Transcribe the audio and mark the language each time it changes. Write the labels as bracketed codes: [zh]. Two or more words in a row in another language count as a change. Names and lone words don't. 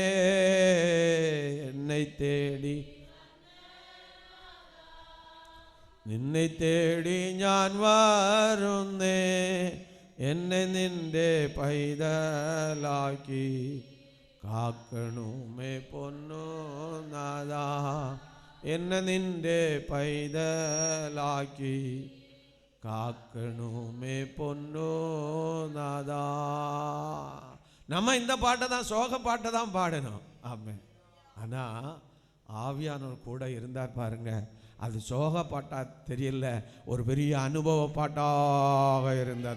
[ml] എന്നെ തേടി നിന്നെ തേടി ഞാൻ വരുന്നേ. എന്നെ നിന്റെ പൈതലാക്കി കാക്കണമേ പൊന്നു നാഥ. എന്നെ നിന്റെ പൈതലാക്കി [ta] காக்கணுமே பொன்னோ நாதா. நம்ம இந்த பாட்டை தான், சோக பாட்டை தான் பாடணும். ஆமென். ஆனால் ஆவியானவர் கூட இருந்தார் பாருங்க, அது சோக பாட்டா தெரியல, ஒரு பெரிய அனுபவ பாட்டாக இருந்தது.